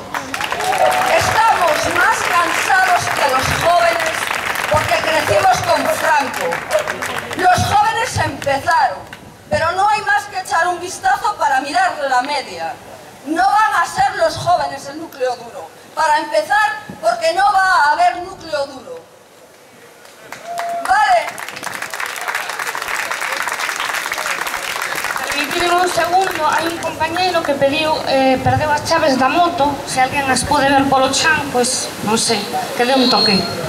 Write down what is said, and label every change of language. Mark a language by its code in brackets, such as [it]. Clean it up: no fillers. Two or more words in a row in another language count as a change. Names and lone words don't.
[es] Estamos más cansados que los jóvenes porque crecimos con Franco. Los jóvenes empezaron, pero no hay más que echar un vistazo para mirar la media. No van a ser los jóvenes el núcleo duro. Para empezar, porque no va a haber núcleo duro. ¿Vale? [gl] Permitidme un segundo, hai un compañeiro que perdeu as chaves da moto, se alguén as pode ver polo chan, pois, non sei, que dé un toque.